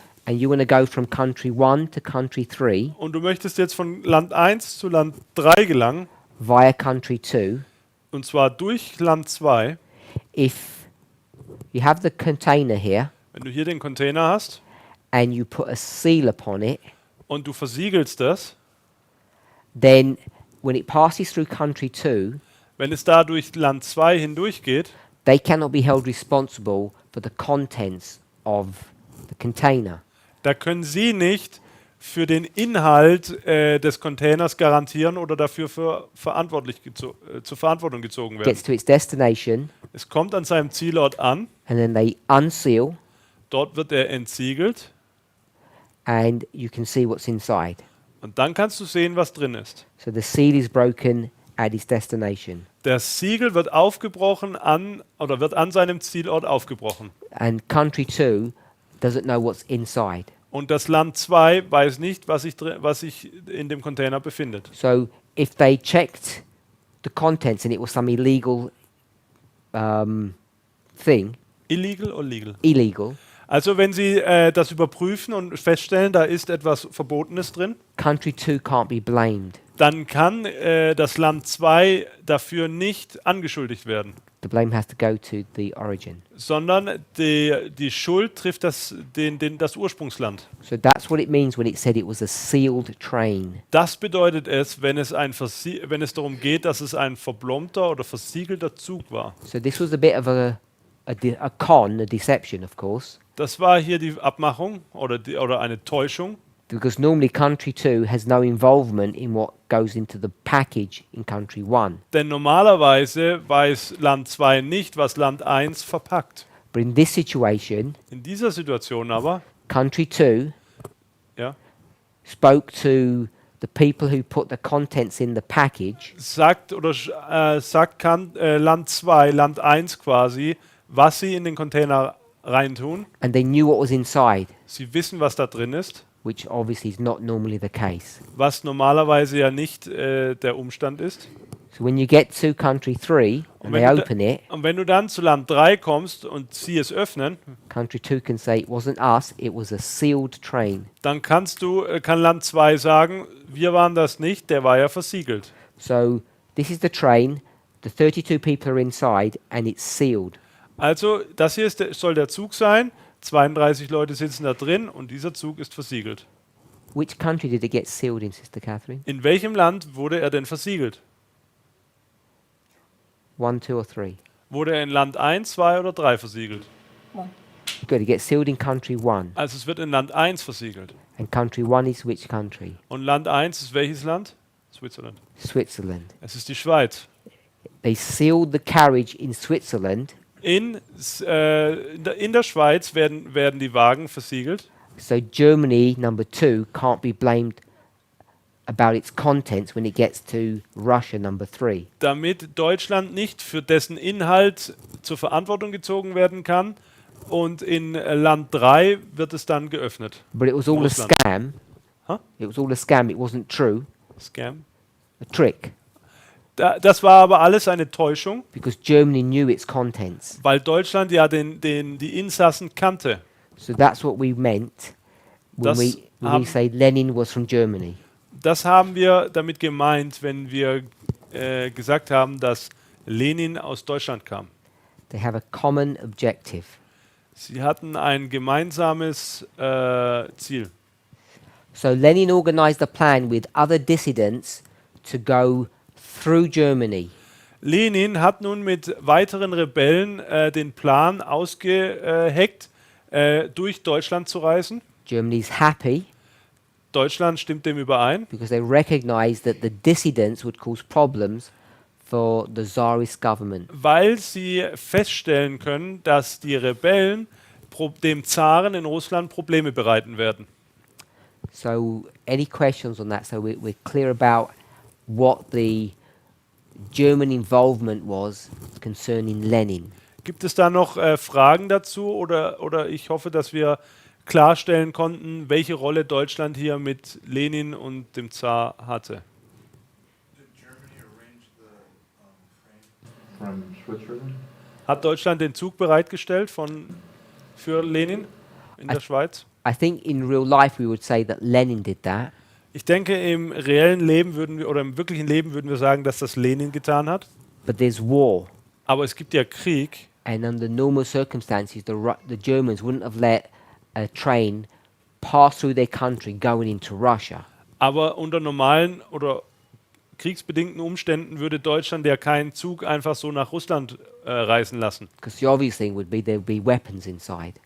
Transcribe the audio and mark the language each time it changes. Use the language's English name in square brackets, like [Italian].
[English] and you want to go from country 1 to country 3 [German] und du möchtest jetzt von Land 1 zu Land 3 gelangen, [English] via country 2, [German] und zwar durch Land 2, [English] if you have the container here [German] wenn du hier den Container hast [English] and you put a seal upon it, [German] und du versiegelst das, [English] then when it passes through country 2, [German] wenn es da durch Land 2 hindurchgeht, [English] they cannot be held responsible for the contents of the container. [German] da können sie nicht für den Inhalt des Containers garantieren oder dafür zur Verantwortung gezogen werden. [English] Gets to its destination [German] Es kommt an seinem Zielort an, [English] and then they unseal [German] dort wird er entsiegelt [English] and you can see what's inside. [German] und dann kannst du sehen, was drin ist. [English] So the seal is broken at its destination. [German] Das Siegel wird aufgebrochen wird an seinem Zielort aufgebrochen. [English] And country 2 doesn't know what's inside. [German] Und das Land 2 weiß nicht, was sich in dem Container befindet. [English] So if they checked the contents and it was some illegal thing, [German] Illegal oder legal? [English] illegal, [German] Also wenn sie das überprüfen und feststellen, da ist etwas Verbotenes drin, [English] country 2 can't be blamed. [German] dann kann das Land 2 dafür nicht angeschuldigt werden, [English] The blame has to go to the origin. [German] sondern die Schuld trifft das Ursprungsland. [English] So that's what it means when it said it was a sealed train. [German] Das bedeutet es, wenn es darum geht, dass es ein verblombter oder versiegelter Zug war. [English] So this was a bit of a deception, of course, [German] Das war hier die Abmachung oder eine Täuschung, [English] because normally country 2 has no involvement in what goes into the package in country 1. [German] denn normalerweise weiß Land 2 nicht, was Land 1 verpackt. [English] But in this situation, [German] In dieser Situation aber, [English] country 2 [German] ja, [English] spoke to the people who put the contents in the package [German] sagt Land 2, Land 1 quasi, was sie in den Container reintun. [English] and they knew what was inside, [German] Sie wissen, was da drin ist, [English] which obviously is not normally the case. [German] was normalerweise ja nicht der Umstand ist. [English] So when you get to country 3 and they open it, [German] Und wenn du dann zu Land 3 kommst und sie es öffnen, [English] country 2 can say it wasn't us, it was a sealed train. [German] dann kann Land 2 sagen, wir waren das nicht, der war ja versiegelt. [English] So this is the train, the 32 people are inside and it's sealed. [German] Also das hier soll der Zug sein, 32 Leute sitzen da drin und dieser Zug ist versiegelt. [English] Which country did it get sealed in, Sister Catherine? [German] In welchem Land wurde er denn versiegelt? [English] 1, 2 or 3? [German] Wurde er in Land 1, 2 oder 3 versiegelt? [English] One. Good, it gets sealed in country 1. [German] Also es wird in Land 1 versiegelt. [English] And country 1 is which country? [German] Und Land 1 ist welches Land? [English] Switzerland. Switzerland. [German] Es ist die Schweiz. [English] They sealed the carriage in Switzerland, [German] In der Schweiz werden die Wagen versiegelt. [English] so Germany, number 2, can't be blamed about its contents when it gets to Russia, number 3. [German] Damit Deutschland nicht für dessen Inhalt zur Verantwortung gezogen werden kann. Und in Land 3 wird es dann geöffnet. [English] But it was all [German] Russland. [English] a scam. Huh? It was all a scam, it wasn't true. Scam. A trick, [German] Das war aber alles eine Täuschung, [English] because Germany knew its contents. [German] weil Deutschland ja die Insassen kannte. [English] So that's what we meant when [German] Das [English] we [German] haben- [English] say Lenin was from Germany. [German] Das haben wir damit gemeint, wenn wir gesagt haben, dass Lenin aus Deutschland kam. [English] They have a common objective. [German] Sie hatten ein gemeinsames Ziel. [English] So Lenin organized a plan with other dissidents to go through Germany. [German] Lenin hat nun mit weiteren Rebellen den Plan ausgeheckt, durch Deutschland zu reisen. [English] Germany's happy [German] Deutschland stimmt dem überein, [English] because they recognized that the dissidents would cause problems for the Tsarist government. [German] weil sie feststellen können, dass die Rebellen dem Zaren in Russland Probleme bereiten werden. [English] So any questions on that? So we're clear about what the German involvement was concerning Lenin. [German] Gibt es da noch Fragen dazu oder ich hoffe, dass wir klarstellen konnten, welche Rolle Deutschland hier mit Lenin und dem Zar hatte? [English] Did Germany arrange the train from Switzerland? [German] Hat Deutschland den Zug bereitgestellt für Lenin in der Schweiz? [English] I think in real life we would say that Lenin did that, [German] Ich denke, im reellen Leben im wirklichen Leben würden wir sagen, dass das Lenin getan hat. [English] but there's war, [German] Aber es gibt ja Krieg [English] and under normal circumstances, the Germans wouldn't have let a train pass through their country going into Russia. [German] Aber unter normalen oder kriegsbedingten Umständen würde Deutschland ja keinen Zug einfach so nach Russland reisen lassen. [English] Because the obvious thing would be there would be weapons inside.